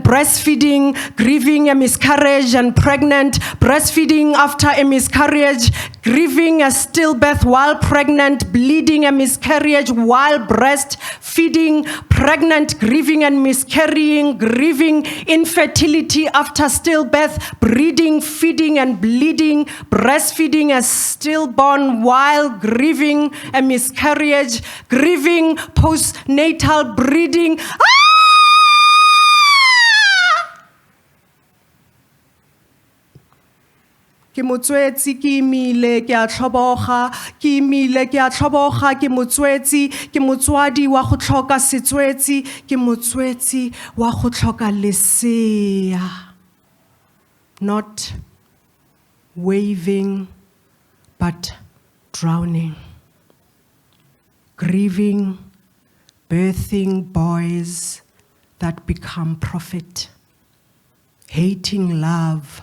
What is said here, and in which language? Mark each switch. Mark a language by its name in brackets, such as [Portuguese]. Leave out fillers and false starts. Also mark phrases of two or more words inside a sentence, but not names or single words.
[English] breastfeeding, grieving a miscarriage and pregnant, breastfeeding after a miscarriage, grieving a stillbirth while pregnant, bleeding a miscarriage while breastfeeding, pregnant, grieving and miscarrying, grieving infertility after stillbirth, breeding, feeding and bleeding, breastfeeding a stillborn while grieving a miscarriage, grieving postnatal breeding. [Tswana] Ke motswetsi ke imile ke a tlhoboga ke imile ke a tlhoboga ke motswetsi ke motswadi wa go tlhoka setswetsi ke motswetsi wa go tlhoka lesea. [English] Not waving but drowning, grieving, birthing boys that become profit, hating love